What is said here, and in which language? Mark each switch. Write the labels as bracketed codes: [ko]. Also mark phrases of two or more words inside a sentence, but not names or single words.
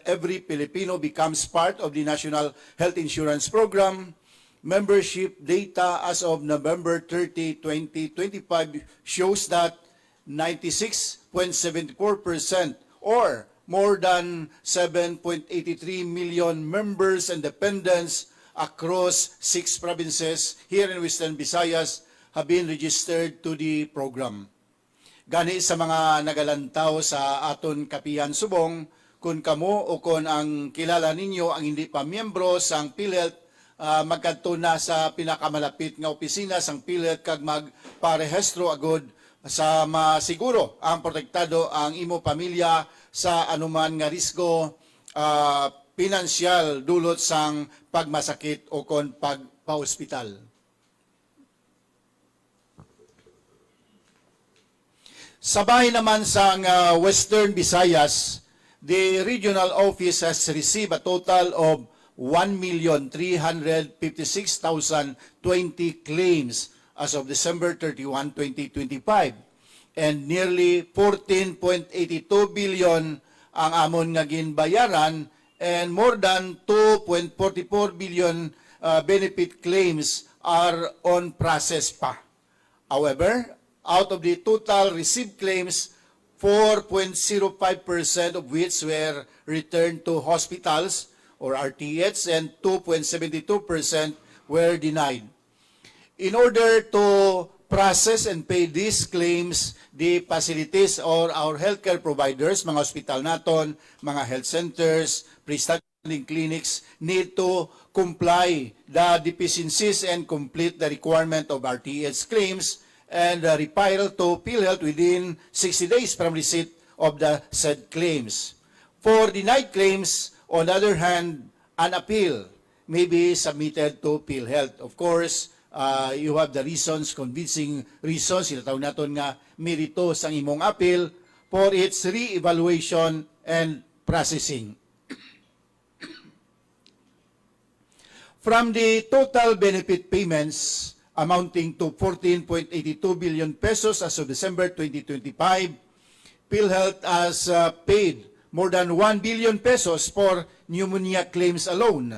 [en] every Filipino becomes part of the National Health Insurance Program, membership data as of November 30, 2025 shows that 96.74% or more than 7.83 million members and dependents across 6 provinces here in Western Visayas have been registered to the program. [hil] Gani sa mga nagalantaw sa aton kapihan subong, kung kamo o kung ang kilala ninyo ang hindi pa miyembro sang PhilHealth, magkadto na sa pinakamalapit nga opisina sang PhilHealth kag magparehistro agod sa masiguro ang protektado ang imo pamilya sa anuman nga risgo pinansyal dulot sang pagmasakit o kon pagpa-hospital. Sabay naman sa Western Visayas, [en] the regional office has received a total of 1,356,020 claims as of December 31, 2025. And nearly 14.82 billion [hil] ang amon nga ginbayaran [en] and more than 2.44 billion benefit claims are on process pa. However, out of the total received claims, 4.05% of which were returned to hospitals or RTH and 2.72% were denied. In order to process and pay these claims, the facilities or our healthcare providers, [hil] mga hospital naton, [en] mga health centers, freestanding clinics need to comply the deficiencies and complete the requirement of RTH claims and refile to PhilHealth within 60 days from receipt of the said claims. For denied claims, on the other hand, an appeal may be submitted to PhilHealth. Of course, you have the reasons, convincing reasons, [hil] sinatawag natin nga merito sang imong appeal [en] for its re-evaluation and processing. From the total benefit payments amounting to 14.82 billion pesos as of December 2025, PhilHealth has paid more than 1 billion pesos for pneumonia claims alone.